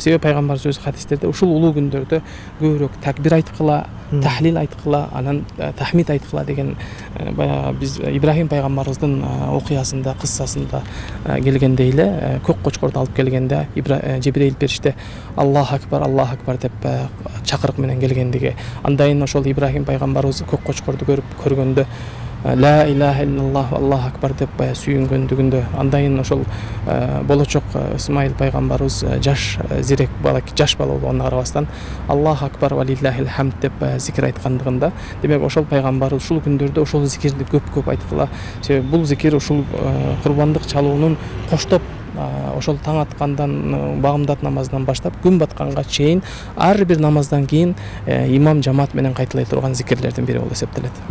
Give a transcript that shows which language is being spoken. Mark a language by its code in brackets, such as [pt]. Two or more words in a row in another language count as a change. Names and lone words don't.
[ky] Себеби пайгамбарыбыз өз хадистерде ушул улуу күндөрдө көбүрөөк такбир айткыла, тахлил айткыла, анан тахмид айткыла деген баягы биз Ибрахим пайгамбарыбыздын окуясында, кыссасында келгендей эле көк кочкорду алып келгенде Жибрейил периште [ar] الله أكبر [ky] деп чакырык менен келгендиги, андайын ошол Ибрахим пайгамбарыбыз көк кочкорду көргөндө [ar] لا إله إلا الله الله أكبر [ky] деп сүйүнгөндүгүндө, андайын ошол болочок Исмаил пайгамбарыбыз жаш зирек бала, жаш бала болгонуна карабастан [ar] الله أكبر ولله الحمد [ky] деп зикир айткандыгында, демек ошол пайгамбарыбыз ушул күндөрдө ошол зикирди көп айткыла. Себеби бул зикир ушул курбандык чалуунун коштоп ошол таң аткандан, багымдат намазынан баштап күн батканга чейин ар бир намаздан кийин имам жамаат менен кайталай турган зикирлердин бири болуп эсептелет.